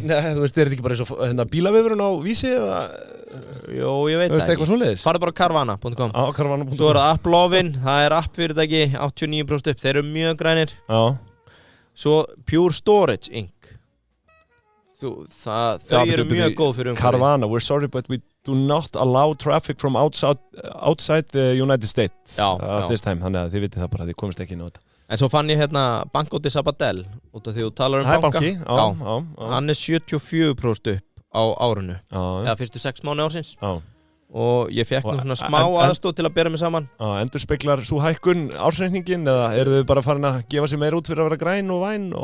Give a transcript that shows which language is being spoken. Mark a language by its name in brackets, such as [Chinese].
[Icelandic] þú veist, er þetta ekki bara eins og bílavefurinn á Vísi eða Jó, ég veit það ekki. Farðu bara á Carvana.com. Carvana.com. Svo er það Applovin, það er appfyrirtæki 89% upp, þeir eru mjög grænir. Já. Svo Pure Storage Inc. Þau eru mjög góð fyrir umhverfið. [English] Carvana, we're sorry but we do not allow traffic from outside the United States at this time. [Icelandic] Þannig að þið vitið það bara, þið komist ekki inn á þetta. En svo fann ég Bankóti Sabadell, út af því þú talar um banka. Það er banki, já. Hann er 74% upp á árinu. Já. Eða fyrstu 6 mánuði ársins. Já. Og ég fekk nú svona smá aðstóð til að bera mig saman. Endur speklar svo hækkun ársreikningin eða eru þau bara farin að gefa sér meira út fyrir að vera græn og væn?